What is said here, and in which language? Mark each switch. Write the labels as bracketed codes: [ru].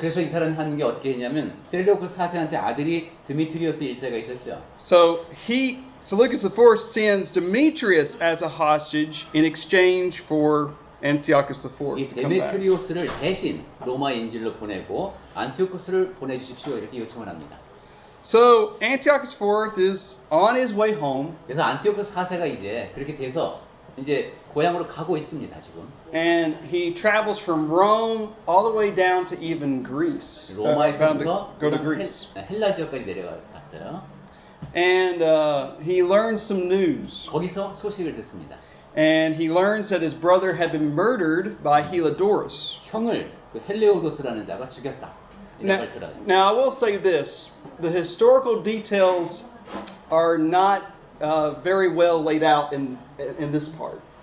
[ko] 그래서 이 사람이 하는 게 어떻게 했냐면 셀레우쿠스 4세한테 아들이 드미트리오스 1세가 있었죠. [en] So Seleucus IV sends Demetrius as a hostage in exchange for Antiochus IV [ko] 이 [en] to come back. [ko] 데메트리오스를 대신 로마 인질로 보내고 안티오쿠스를 보내주십시오 이렇게 요청을 합니다. [en] So Antiochus IV is on his way home, [ko] 그래서 안티오쿠스 4세가 이제 그렇게 돼서 이제 고향으로 가고 있습니다 지금. [en] and he travels from Rome all the way down to even Greece. Bound to [ko] 로마에서부터 [en] go to Greece. [ko] 헬라 지역까지 내려갔어요. [en] And he learns some news. [ko] 거기서 소식을 듣습니다. [en] And he learns that his brother had been murdered by Heliodorus. [ko] 형을 그 헬레오도스라는 자가 죽였다. 이런 걸 들어요. [en] Now I will say this: the historical details are not very well laid out in this part.